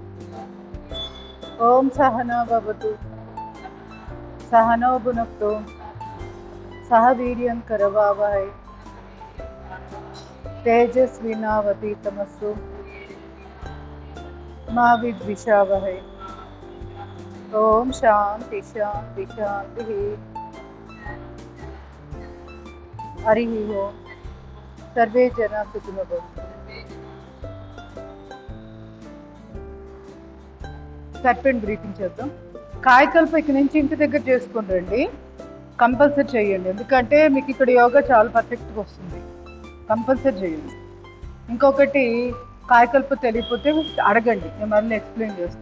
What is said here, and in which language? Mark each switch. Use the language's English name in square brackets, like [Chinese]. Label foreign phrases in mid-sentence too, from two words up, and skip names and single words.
[Sanskrit] ॐ सहना भवतु सहनौ भुनक्तु सहवीर्यं करवावहै तेजस्विनावधीतमस्तु मा विद्विषावहै. ॐ शान्तिः शान्तिः शान्तिः. हरिः ॐ. सर्वे जना सुखिनो भवन्तु. [English] serpent breathing [Telugu] చేద్దాం. కాయకల్ప ఇక్కడ నుంచి ఇంటి దగ్గర చేసుకుని రండి, కంపల్సరీ చేయండి. ఎందుకంటే మీకు ఇక్కడ యోగా చాలా పర్ఫెక్ట్గా వస్తుంది, కంపల్సరీ చేయండి. ఇంకొకటి, కాయకల్ప తెలియకపోతే అడగండి, నేను మళ్ళీ ఎక్స్ప్లెయిన్ చేస్తాను.